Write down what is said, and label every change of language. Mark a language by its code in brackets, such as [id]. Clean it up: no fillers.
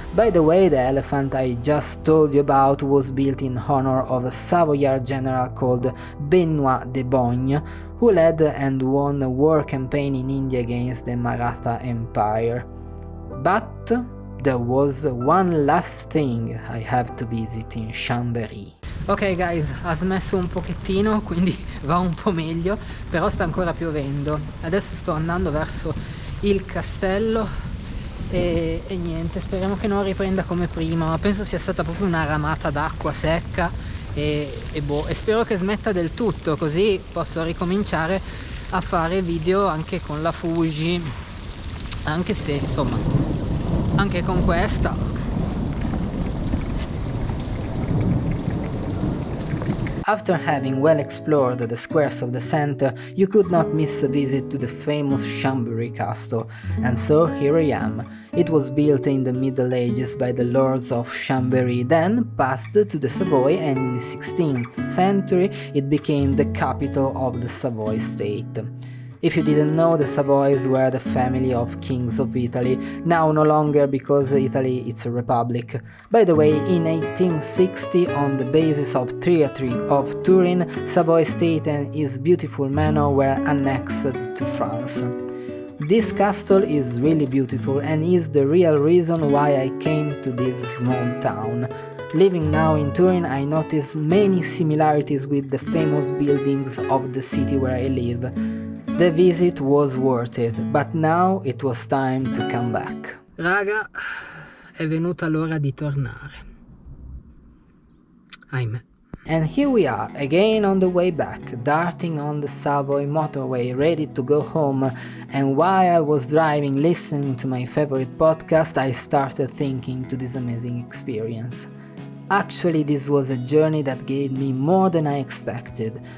[en] By the way, the elephant I just told you about was built in honor of a Savoyard general called Benoit de Bogne, who led and won a war campaign in India against the Maratha Empire. But there was one last thing I have to visit in Chambéry. [it] Ok guys, ha smesso un pochettino, quindi va un po' meglio, però sta ancora piovendo. Adesso sto andando verso il castello e niente, speriamo che non riprenda come prima, ma penso sia stata proprio una ramata d'acqua secca e spero che smetta del tutto, così posso ricominciare a fare video anche con la Fuji, anche se insomma anche con questa. [en] After having well explored the squares of the center, you could not miss a visit to the famous Chambéry castle, and so here I am. It was built in the Middle Ages by the lords of Chambéry, then passed to the Savoy, and in the 16th century it became the capital of the Savoy state. If you didn't know, the Savoys were the family of kings of Italy, now no longer because Italy is a republic. By the way, in 1860, on the basis of Treaty of Turin, Savoy state and its beautiful manor were annexed to France. This castle is really beautiful and is the real reason why I came to this small town. Living now in Turin, I notice many similarities with the famous buildings of the city where I live. The visit was worth it, but now it was time to come back. [it] Raga, è venuta l'ora di tornare. Ahimè. [en] And here we are, again on the way back, darting on the Savoy motorway, ready to go home, and while I was driving listening to my favorite podcast, I started thinking to this amazing experience. Actually, this was a journey that gave me more than I expected.